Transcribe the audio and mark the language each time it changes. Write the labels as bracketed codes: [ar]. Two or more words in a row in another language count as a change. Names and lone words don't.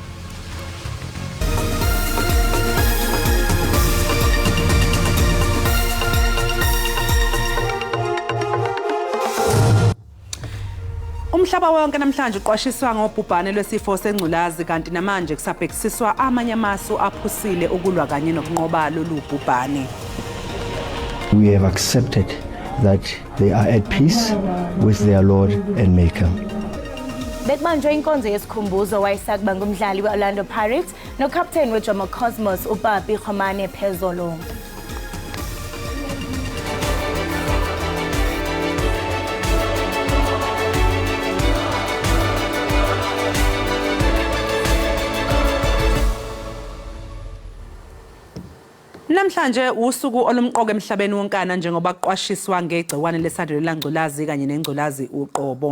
[zu] Umhlaba wonke namhlanje uqwashiswa ngobhubhane lwesifo sengculazi kanti namanje kusabhekisiswa amanye amasu aphusile ukulwa kanye nokunqoba lolu bhubhane. [en] We have accepted that they are at peace with their Lord and Maker. [zu] Bekubanjwe inkonzo yesikhumbuzo wayesakuba ngumdlali we-Orlando Pirates no-captain weJomo Cosmos uBabi Khomane Phezolo. Namhlanje usuku olumqoka emhlabeni wonkana njengoba kuqwashiswa ngegciwane lesandulelo ngculazi kanye nengculazi uqobo.